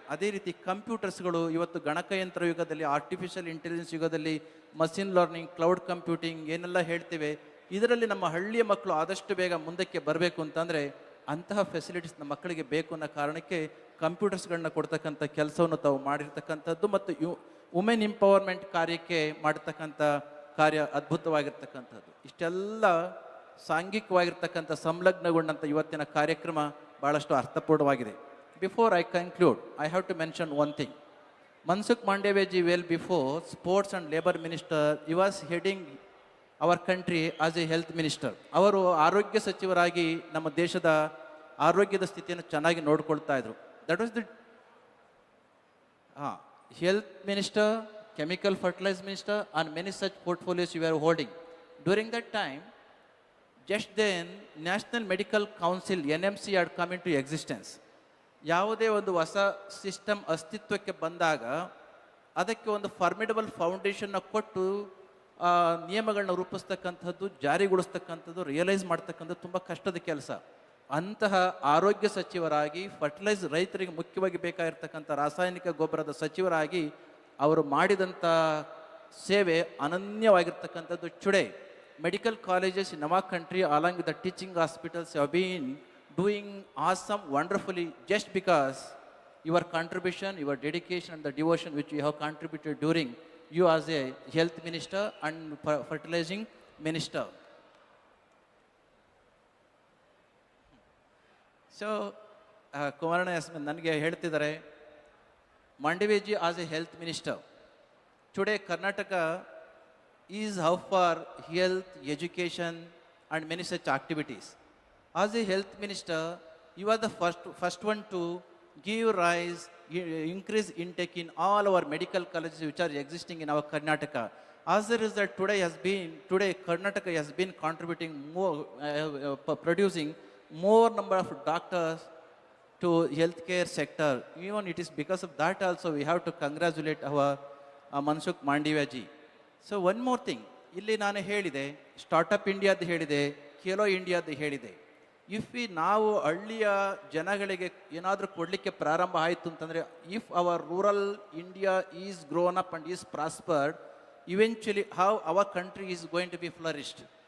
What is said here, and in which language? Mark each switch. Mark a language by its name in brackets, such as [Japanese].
[Kannada] ಅದೇ ರೀತಿ ಕಂಪ್ಯೂಟರ್ಸ್ಗಳು ಇವತ್ತು ಗಣಕಯಂತ್ರ ಯುಗದಲ್ಲಿ, ಆರ್ಟಿಫಿಷಿಯಲ್ ಇಂಟೆಲಿಜೆನ್ಸ್ ಯುಗದಲ್ಲಿ, ಮಷಿನ್ ಲರ್ನಿಂಗ್, ಕ್ಲೌಡ್ ಕಂಪ್ಯೂಟಿಂಗ್ ಏನೆಲ್ಲ ಹೇಳ್ತೇವೆ, ಇದರಲ್ಲಿ ನಮ್ಮ ಹಳ್ಳಿಯ ಮಕ್ಕಳು ಆದಷ್ಟು ಬೇಗ ಮುಂದಕ್ಕೆ ಬರಬೇಕು ಅಂತಂದರೆ ಅಂತಹ ಫೆಸಿಲಿಟೀಸ್ ನಮ್ಮ ಮಕ್ಕಳಿಗೆ ಬೇಕು ಅನ್ನೋ ಕಾರಣಕ್ಕೆ ಕಂಪ್ಯೂಟರ್ಸ್ಗಳನ್ನ ಕೊಡ್ತಕ್ಕಂಥ ಕೆಲಸವನ್ನು ತಾವು ಮಾಡಿರ್ತಕ್ಕಂಥದ್ದು ಮತ್ತು ವುಮೆನ್ ಎಂಪವರ್ಮೆಂಟ್ ಕಾರ್ಯಕ್ಕೆ ಮಾಡತಕ್ಕಂಥ ಕಾರ್ಯ ಅದ್ಭುತವಾಗಿರ್ತಕ್ಕಂಥದ್ದು. ಇಷ್ಟೆಲ್ಲ ಸಾಂಘಿಕವಾಗಿರ್ತಕ್ಕಂಥ ಸಂಲಗ್ನಗೊಂಡಂಥ ಇವತ್ತಿನ ಕಾರ್ಯಕ್ರಮ ಭಾಳಷ್ಟು ಅರ್ಥಪೂರ್ಣವಾಗಿದೆ. [English] Before I conclude, I have to mention one thing. Mansukh Mandavyaji, well before Sports and Labour Minister, he was heading our country as a health minister. [Kannada] ಅವರು ಆರೋಗ್ಯ ಸಚಿವರಾಗಿ ನಮ್ಮ ದೇಶದ ಆರೋಗ್ಯದ ಸ್ಥಿತಿಯನ್ನು ಚೆನ್ನಾಗಿ ನೋಡ್ಕೊಳ್ತಾ ಇದ್ರು. [English] That was the health minister, chemical fertilizer minister and many such portfolios you were holding. During that time, just then National Medical Council, NMC, had come into existence. [Kannada] ಯಾವುದೇ ಒಂದು ಹೊಸ ಸಿಸ್ಟಮ್ ಅಸ್ತಿತ್ವಕ್ಕೆ ಬಂದಾಗ ಅದಕ್ಕೆ ಒಂದು ಫಾರ್ಮಿಡಬಲ್ ಫೌಂಡೇಶನ್ನ ಕೊಟ್ಟು ನಿಯಮಗಳನ್ನ ರೂಪಿಸ್ತಕ್ಕಂಥದ್ದು, ಜಾರಿಗೊಳಿಸ್ತಕ್ಕಂಥದ್ದು, ರಿಯಲೈಸ್ ಮಾಡ್ತಕ್ಕಂಥದ್ದು ತುಂಬ ಕಷ್ಟದ ಕೆಲಸ. ಅಂತಹ ಆರೋಗ್ಯ ಸಚಿವರಾಗಿ, ರೈತರಿಗೆ ಮುಖ್ಯವಾಗಿ ಬೇಕಾಗಿರ್ತಕ್ಕಂಥ ರಾಸಾಯನಿಕ ಗೊಬ್ಬರದ ಸಚಿವರಾಗಿ ಅವರು ಮಾಡಿದಂಥ ಸೇವೆ ಅನನ್ಯವಾಗಿರ್ತಕ್ಕಂಥದ್ದು. [English] Today medical colleges in our country along with the teaching hospitals have been doing awesome, wonderfully, just because your contribution, your dedication and the devotion which you have contributed during you as a health minister and fertilizing minister. So ಕುಮಾರಣ್ಣ [Kannada] ನನಗೆ ಹೇಳ್ತಿದ್ದಾರೆ, [English] Mandavyaji as a health minister, today Karnataka is how far health, education and many such activities. As a health minister, you are the first one to give rise, increase intake in all our medical colleges which are existing in our Karnataka. As a result, today Karnataka has been contributing more, producing more number of doctors to healthcare sector. Even it is because of that also we have to congratulate our Mansukh Mandavyaji. So one more thing, [Kannada] ಇಲ್ಲಿ ನಾನು ಹೇಳಿದೆ, startup ಇಂಡಿಯಾದ್ದು ಹೇಳಿದೆ, ಖೇಲೋ ಇಂಡಿಯಾದ್ದು ಹೇಳಿದೆ. ನಾವು ಹಳ್ಳಿಯ ಜನಗಳಿಗೆ ಏನಾದರೂ ಕೊಡಲಿಕ್ಕೆ ಪ್ರಾರಂಭ ಆಯಿತು ಅಂತಂದರೆ, [English] If our rural India is grown up and is prospered, eventually how our country is going to be flourished.